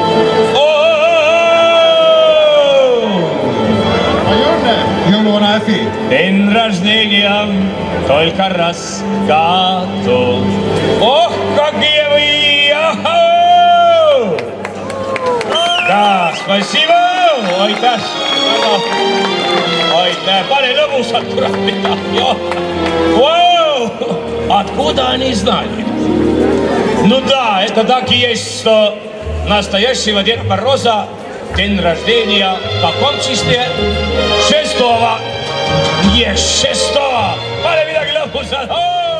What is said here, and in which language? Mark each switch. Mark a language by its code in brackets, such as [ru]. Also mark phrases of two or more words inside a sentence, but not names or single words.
[et] Jõuluvana Äfi. [ru] День рождения только раз в году. Ох, какие вы! Ахау! Да, спасибо! Ой, да, ой, да, [et] pane lõbusalt, kurat, mida, jah. [ru] Wow! Откуда они знали? Ну да, это так и есть, что настоящего Деда Мороза день рождения в каком числе? 6-го. Не 6-го. [et] Pane midagi lõbusalt.